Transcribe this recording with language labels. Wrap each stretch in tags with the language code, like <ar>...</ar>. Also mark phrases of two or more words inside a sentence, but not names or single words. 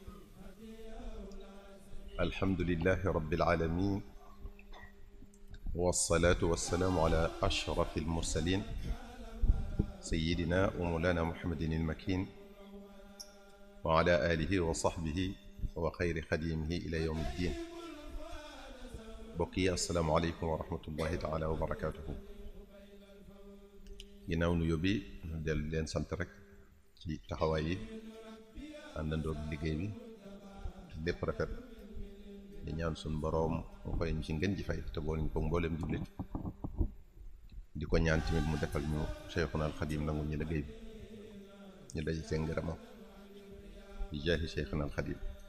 <ar>الحمد لله رب العالمين، والصلاة والسلام على أشرف المرسلين سيدنا ومولانا محمد المكين وعلى آله وصحبه وخير خديمه إلى يوم الدين. بقي السلام عليكم ورحمة الله تعالى وبركاته.</ar> <wo>ginnaaw nu yóbbi del leen sant rek ci taxawaay yi àndandoo liggéey bi lépp rafet di ñaan suñ boroom mu fay ñu ci ngeen ji fay te boole ñu ko mbooleem jullit di ko ñaan tamit mu defal ñu Cheikhuna al Xadim nangu ñu liggéey bi ñu daje seen ngërëmam di jaahi Cheikhuna al Xadim.</wo>